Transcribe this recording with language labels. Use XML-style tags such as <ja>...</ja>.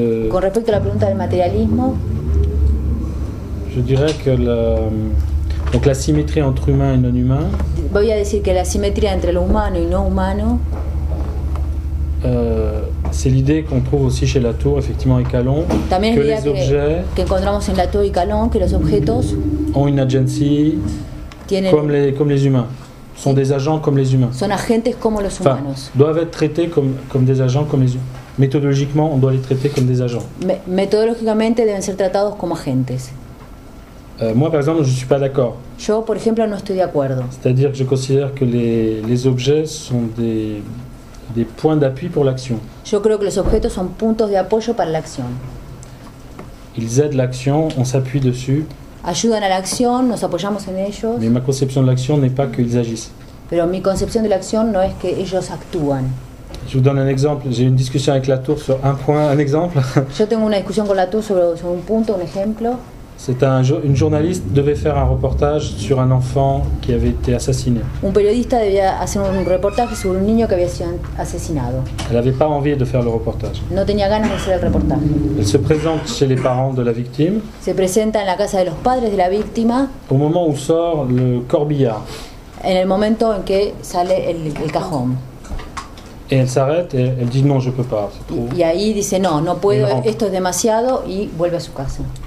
<es>Con respecto a la pregunta del materialismo,</es> <fr>je dirais que donc la symétrie entre humain et non humain.</fr> <es>Voy a decir que la simetría entre lo humano y no humano.</es> <fr>C'est l'idée qu'on trouve aussi chez Latour, effectivement, et Calon,</fr> <es>también</es> <fr>que les objets</fr> <es>que encontramos en Latour y Calon, que los objetos</es> <fr>ont une agency comme les humains. Sont des agents comme les humains.</fr> <es>Son agentes como los humanos.</es> <fr>Doivent être traités comme des agents comme les humains. Méthodologiquement, on doit les traiter comme des agents.</fr> <es>Metodológicamente deben ser tratados como agentes.</es> <fr>Moi, par exemple, je ne suis pas d'accord.</fr> <es>Yo, por ejemplo, no estoy de acuerdo.</es> <fr>C'est-à-dire que je considère que les objets sont des points d'appui pour l'action.</fr> <es>Yo creo que los objetos son puntos de apoyo para la acción.</es> <fr>Ils aident l'action, on s'appuie dessus.</fr> <es>Ayudan a la acción, nos apoyamos en ellos.</es> <fr>Mais ma conception de l'action n'est pas qu'ils agissent.</fr> <es>Pero mi concepción de la acción no es que ellos actúan.</es> <fr>Je vous donne un exemple. J'ai une discussion avec Latour sur un point, un exemple.</fr> <es>Yo tengo una discusión con Latour sobre un punto, un ejemplo.</es> <fr>C'est une journaliste devait faire un reportage sur un enfant qui avait été assassiné.</fr> <es>Un periodista debía hacer un reportaje sobre un niño que había sido asesinado.</es> <fr>Elle n'avait pas envie de faire le reportage.</fr> <es>No tenía ganas de hacer el reportaje.</es> <fr>Elle se présente chez les parents de la victime.</fr> <es>Se presenta en la casa de los padres de la víctima.</es> <fr>Au moment où sort le corbillard.</fr> <es>En el momento en que sale el cajón.</es> <fr>Et elle s'arrête et elle dit non, je peux pas.</fr> <es>Y ahí dice no puedo, esto es demasiado y vuelve a su casa.</es>